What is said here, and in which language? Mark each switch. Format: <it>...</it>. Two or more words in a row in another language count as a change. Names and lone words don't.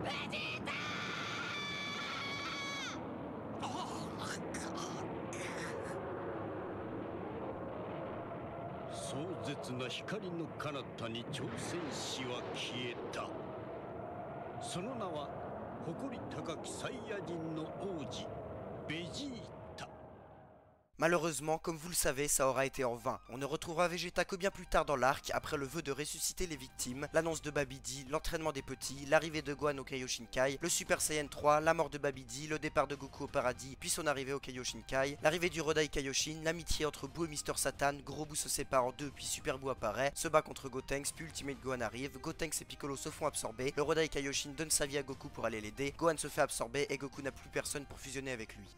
<ja>壮絶な光の彼方に挑戦士は消えた。その名は誇り高きサイヤ人の王子ベジータ。</ja> <fr>Malheureusement, comme vous le savez, ça aura été en vain. On ne retrouvera Vegeta que bien plus tard dans l'arc, après le vœu de ressusciter les victimes, l'annonce de Babidi, l'entraînement des petits, l'arrivée de Gohan au Kaioshinkai, le Super Saiyan 3, la mort de Babidi, le départ de Goku au paradis, puis son arrivée au Kaioshinkai, l'arrivée du Rodai Kaioshin, l'amitié entre Buu et Mister Satan, Gros Buu se sépare en deux puis Super Buu apparaît, se bat contre Gotenks, puis Ultimate Gohan arrive, Gotenks et Piccolo se font absorber, le Rodai Kaioshin donne sa vie à Goku pour aller l'aider, Gohan se fait absorber et Goku n'a plus personne pour fusionner avec lui.</fr>